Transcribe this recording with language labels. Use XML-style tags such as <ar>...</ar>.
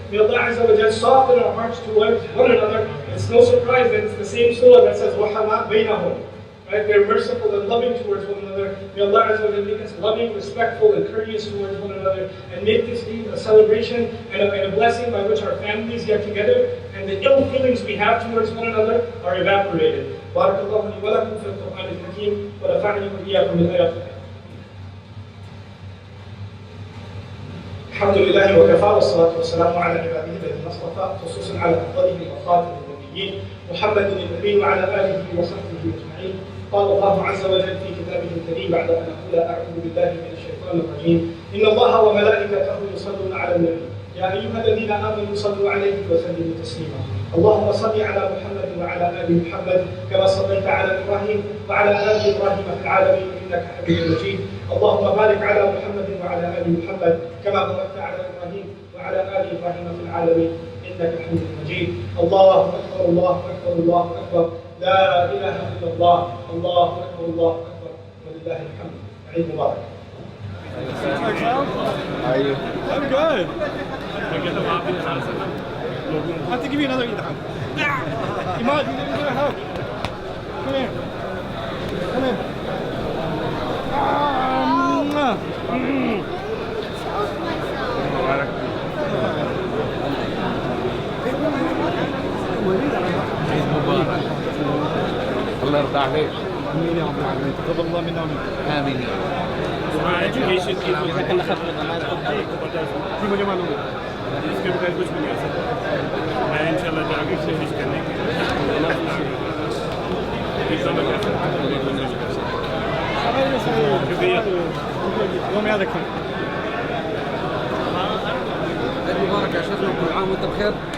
<en>May Allah Azza wa Jalla soften our hearts towards one another. It's no surprise that it's the same surah that says, وَحَمَا بَيْنَهُمْ. Right? They're merciful and loving towards one another. May Allah Azza wa Jalla make us loving, respectful, and courteous towards one another, and make this Eid a celebration and a blessing by which our families get together, and the ill feelings we have towards one another are evaporated.</en> <ar>بارك الله لي ولكم في القرآن الحكيم ونفعني وإياكم بالآيات. الحمد لله وكفى والصلاة والسلام على عباده الذين اصطفى خصوصا على أفضلهم وخاتم النبيين محمد الأمين وعلى آله وصحبه أجمعين. قال الله عز وجل في كتابه الكريم بعد أن أقول أعوذ بالله من الشيطان الرجيم إن الله وملائكته يصلون على النبي يا أيها الذين آمنوا صلوا عليه وسلموا تسليما. اللهم صل على محمد وعلى آل محمد كما صليت على إبراهيم وعلى آل إبراهيم في العالمين إنك حميد مجيد. اللهم بارك على محمد وعلى آل محمد كما باركت على إبراهيم وعلى آل إبراهيم في العالمين إنك حميد مجيد. الله أكبر الله أكبر الله أكبر لا إله إلا الله الله أكبر الله أكبر ولله الحمد. عيد مبارك.</ar> <en>How are you? I'm good. I have to give you another Eid Al Adha. Imad, you need a hug. Come here. Come here.</en> <ar>عيد مبارك. الله يرضى عليك. امين يا رب العالمين. تقبل الله منا ومنك. آمين. education people Primo Giovanni.</ar> <hi>इसके बगैर कुछ भी नहीं कर सकता मैं इंशाल्लाह जाके कोशिश करने की एग्जाम में कर सकता शुक्रिया</hi> <ar>يوم يعدكم. عيد مبارك يا شيخ كل عام وانت بخير.</ar>